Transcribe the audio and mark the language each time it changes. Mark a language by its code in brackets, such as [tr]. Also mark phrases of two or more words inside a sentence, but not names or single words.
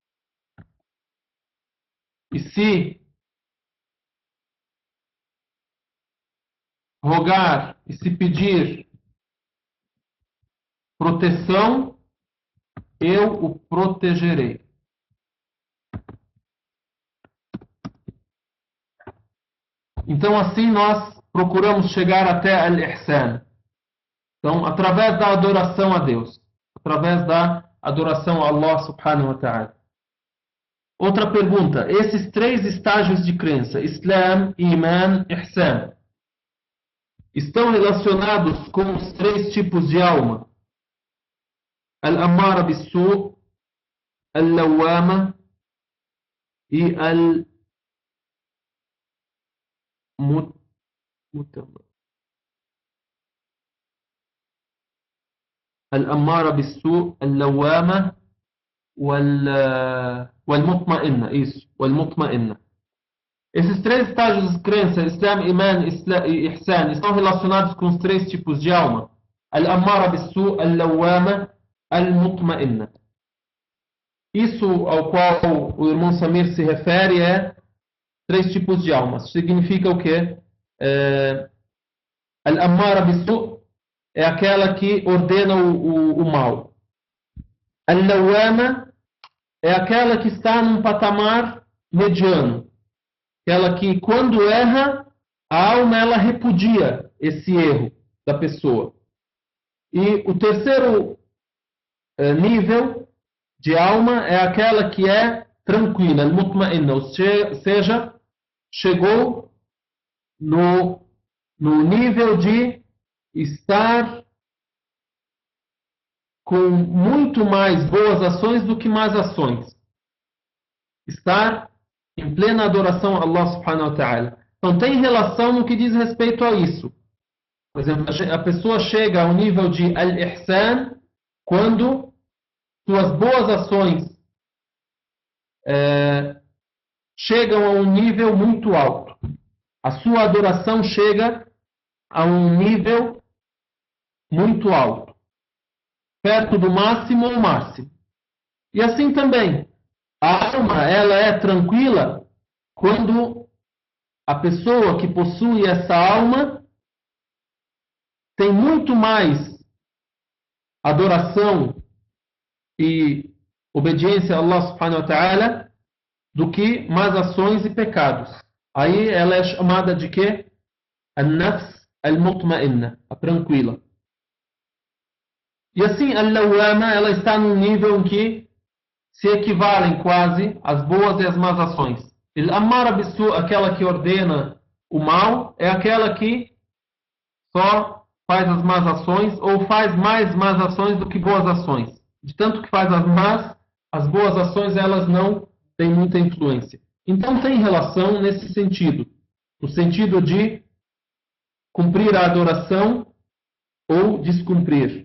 [pt] E se rogar e se pedir proteção, eu o protegerei. Então assim nós procuramos chegar até al-ihsan. Então, através da adoração a Deus, através da adoração a [ar] الله سبحانه وتعالى. [pt] Outra pergunta, esses 3 estágios de crença, [ar] إسلام، إيمان، إحسان, [pt] estão relacionados com os 3 tipos de alma? [ar] الأمارة بالسوء، اللوامة e الأمارة بالسوء اللوامة والمطمئنة. [pt] Isso, والمطمئنة. Esses 3 estágios de crença, [ar] إسلام، إيمان و إحسان, [pt] estão relacionados com os 3 tipos de alma. [ar] الأمارة بالسوء، اللوامة، المطمئنة. [pt] Isso ao qual o irmão Samir se refere é 3 tipos de almas. Significa o quê? [ar] الأمارة بالسوء' [pt] é aquela que ordena o mal. Al-Lawwama é aquela que está num patamar mediano. Aquela que, quando erra, a alma ela repudia esse erro da pessoa. E o terceiro nível de alma é aquela que é tranquila, al-mutma'inna, ou seja, chegou no nível de estar com muito mais boas ações do que más ações. Estar em plena adoração a [ar] الله سبحانه وتعالى. [pt] Então tem relação no que diz respeito a isso. Por exemplo, a pessoa chega ao nível de al-ihsan quando suas boas ações chegam a um nível muito alto. A sua adoração chega a um nível muito alto, perto do máximo ou máximo. E assim também, a alma ela é tranquila quando a pessoa que possui essa alma tem muito mais adoração e obediência a [ar] الله سبحانه وتعالى [pt] do que más ações e pecados. Aí ela é chamada de quê? [ar] النفس المطمئنة, [pt] a tranquila. E assim, al-lawwama, ela está num nível em que se equivalem quase as boas e as más ações. [ar] الأمارة بالسوء', [pt] aquela que ordena o mal, é aquela que só faz as más ações ou faz mais más ações do que boas ações. De tanto que faz as más, as boas ações elas não têm muita influência. Então tem relação nesse sentido. No sentido de cumprir a adoração ou descumprir.